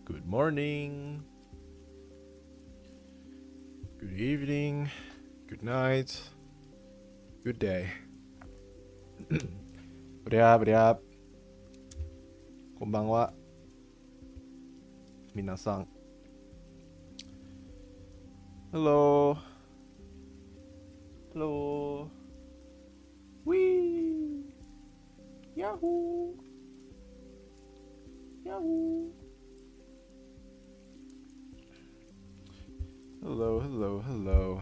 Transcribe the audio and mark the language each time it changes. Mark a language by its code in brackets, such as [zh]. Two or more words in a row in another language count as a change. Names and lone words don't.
[en] morning, good evening, good night, good day [th] สวัสดีครับสวัสดีครับ [ja] こんばんは皆さん [en] Hello Hello Wee Yahoo Yahoo Hello, hello, hello.